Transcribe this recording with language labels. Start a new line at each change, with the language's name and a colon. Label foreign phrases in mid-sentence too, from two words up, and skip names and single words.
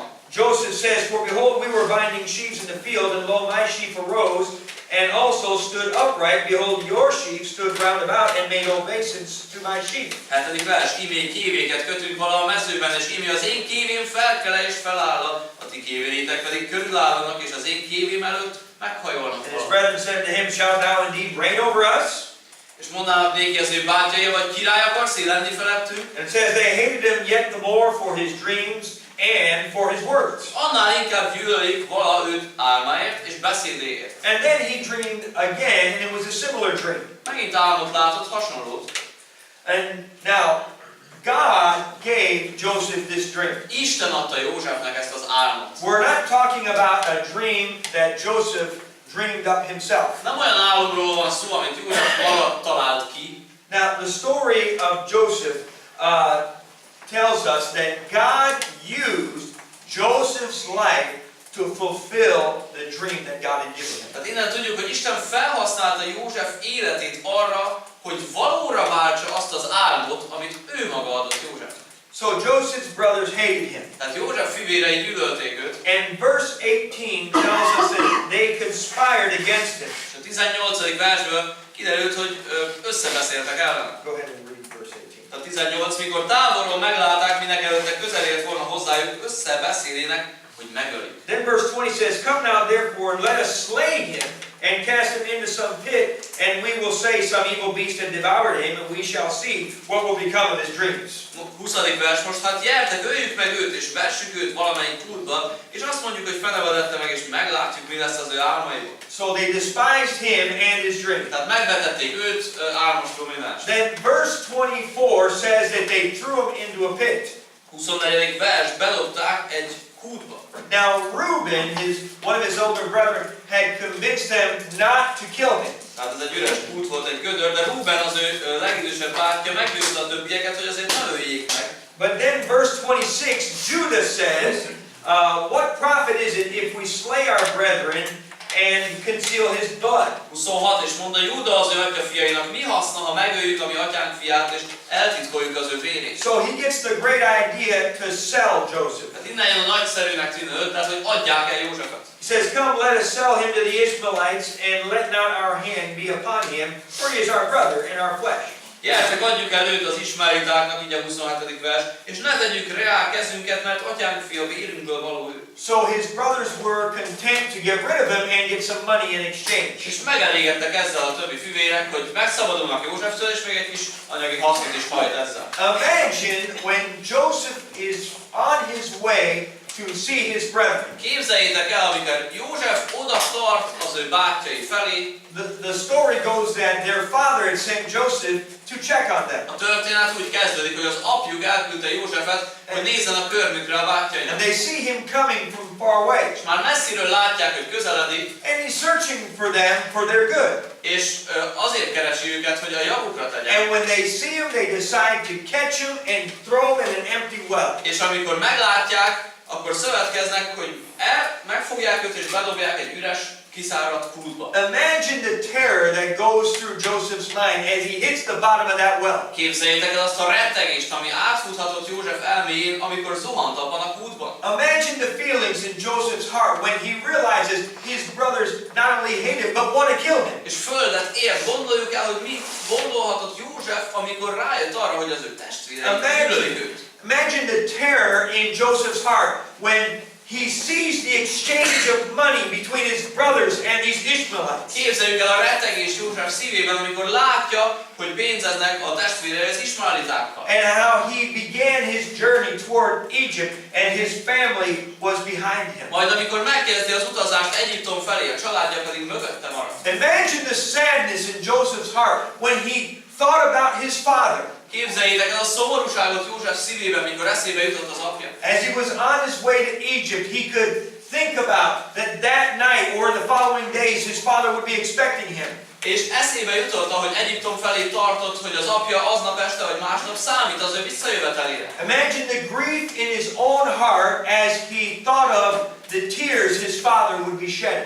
English: Joseph says, "For behold, we were binding sheaves in the field, and lo, my sheaf arose, and also stood upright. Behold, your sheaf stood round about, and made obeisance to my sheaf."
Hungarian: 7. vers, imé kévéket kötünk vala a mezőben, és imé az én kévém felkele és feláll, a ti kévérétek pedig körülállnak, és az én kévém előtt meghajolnak.
English: And his brethren said to him, "Shalt thou indeed reign over us?"
Hungarian: És mondanak néki az ő bátyja, vagy király akarsz lenni felettünk?
English: And it says they hated him yet the more for his dreams and for his words.
Hungarian: Annál inkább gyűlölik vala őt álmáért és beszédéért.
English: And then he dreamed again, and it was a similar dream.
Hungarian: Megint álmot látott, hasonlót.
English: And now, God gave Joseph this dream.
Hungarian: Isten adta Józsefnek ezt az álmot.
English: We're not talking about a dream that Joseph dreamed up himself.
Hungarian: Nem olyan álomról van szó, amit József maga talált ki.
English: Now, the story of Joseph tells us that God used Joseph's life to fulfill the dream that God had given him.
Hungarian: Tehát innen tudjuk, hogy Isten felhasználta József életét arra, hogy valóra váltsa azt az álmot, amit ő maga adott Józsefnek.
English: So Joseph's brothers hated him.
Hungarian: Tehát József fivérei gyűlölték őt.
English: And verse 18 tells us that they conspired against him.
Hungarian: És a 18. versből kiderült, hogy összebeszéltek ellene.
English: Go ahead and read verse 18.
Hungarian: A 18, mikor távolról meglátták, minek előtte közel ért volna hozzájuk, összebeszélének, hogy megölik.
English: Then verse 20 says, Come now therefore and let us slay him and cast him into some pit, and we will say some evil beast had devoured him, and we shall see what will become of his dreams.
Hungarian: 20. vers, most hát gyertek, öljük meg őt, és vessük őt valamelyik kútba, és azt mondjuk, hogy fenevedette meg, és meglátjuk, mi lesz az ő álmaiból.
English: So they despised him and his dream.
Hungarian: Tehát megvetették őt, álmos domináns.
English: Then verse 24 says that they threw him into a pit.
Hungarian: 24. vers, bedobták egy kútba.
English: Now Reuben, one of his older brethren, had convinced them not to kill him.
Hungarian: Tehát ez egy üres kút volt, egy gödör, de Rúben, az ő legidősebb bátyja, meggyőzte a többieket, hogy azért ne öljék meg.
English: But then verse 26, Judah says, What profit is it if we slay our brethren and conceal his blood?
Hungarian: 26, és mondta Júda az ő atya fiainak, mi haszna, ha megöljük a mi atyánk fiát, és eltitkoljuk az ő vérét.
English: So he gets the great idea to sell Joseph.
Hungarian: Tehát innen jön a nagyszerűnek tűnő ötlet, hogy adják el Józsefet.
English: He says, Come, let us sell him to the Ishmaelites, and let not our hand be upon him, for he is our brother and our flesh.
Hungarian: Gyertek, adjuk el őt az ismáelitáknak, így a 27. vers, és ne tegyük rá kezünket, mert atyánk fia vérünkből való ő.
English: So his brothers were content to get rid of him and get some money in exchange.
Hungarian: És megelégedtek ezzel a többi fivérek, hogy megszabadulnak Józseftől, és még egy kis anyagi hasznot is hajt ezzel.
English: Imagine when Joseph is on his way to see his brethren.
Hungarian: Képzeljétek el, amikor József oda tart az ő bátyjai felé.
English: The story goes that their father had sent Joseph to check on them.
Hungarian: A történet úgy kezdődik, hogy az apjuk elküldte Józsefet, hogy nézzen a körmükre a bátyjainak.
English: And they see him coming from far away.
Hungarian: És már messziről látják, hogy közeledik.
English: And he's searching for them for their good.
Hungarian: És azért keresi őket, hogy a javukra tegyen.
English: And when they see him, they decide to catch him and throw him in an empty well.
Hungarian: És amikor meglátják, akkor szövetkeznek, hogy megfogják őt és bedobják egy üres, kiszáradt kútba.
English: Imagine the terror that goes through Joseph's mind as he hits the bottom of that well.
Hungarian: Képzeljétek el azt a rettegést, ami átfuthatott József elméjén, amikor zuhant abban a kútban.
English: Imagine the feelings in Joseph's heart when he realizes his brothers not only hate him, but want to kill him.
Hungarian: És földet ér, gondoljuk el, hogy mit gondolhatott József, amikor rájött arra, hogy az ő testvérei gyűlölik őt.
English: Imagine the terror in Joseph's heart when he sees the exchange of money between his brothers and these Ishmaelites.
Hungarian: Képzeljük el a rettegés József szívében, amikor látja, hogy pénzeznek a testvérei az ismaelitákkal.
English: And how he began his journey toward Egypt and his family was behind him.
Hungarian: Majd amikor megkezdi az utazást Egyiptom felé, a családja pedig mögötte maradt.
English: Imagine the sadness in Joseph's heart when he thought about his father.
Hungarian: Képzeljétek el a szomorúságot József szívében, mikor eszébe jutott az apja.
English: As he was on his way to Egypt, he could think about that night or the following days his father would be expecting him.
Hungarian: És eszébe jutott, hogy Egyiptom felé tartott, hogy az apja aznap este vagy másnap számít az ő visszajövetelére.
English: Imagine the grief in his own heart as he thought of the tears his father would be shedding.